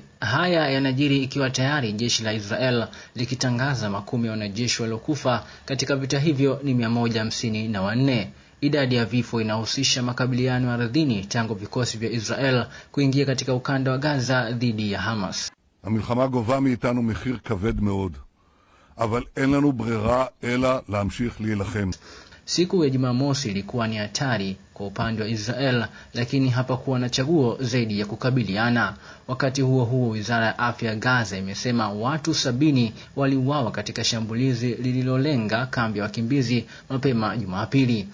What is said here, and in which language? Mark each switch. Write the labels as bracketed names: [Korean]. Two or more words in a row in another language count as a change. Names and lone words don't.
[Swahili] Haya yanajiri ikiwa tayari jeshi la Israel likitangaza makumi ya wanajeshi waliokufa katika vita hivyo ni 154. Idadi ya vifo inahusisha makabiliano ardhini tangu vikosi vya Israel kuingia katika ukanda wa Gaza dhidi ya Hamas. [Hebrew] המלחמה גובה מאיתנו מחיר כבד מאוד, אבל אין לנו ברירה אלא להמשיך להילחם. [Swahili] Siku ya Jumamosi ilikuwa ni hatari kwa upande wa Israel, lakini hapakuwa na chaguo zaidi ya kukabiliana. Wakati huo huo, Wizara ya Afya Gaza imesema watu 70 waliuawa katika shambulizi lililolenga kambi ya wakimbizi mapema Jumapili.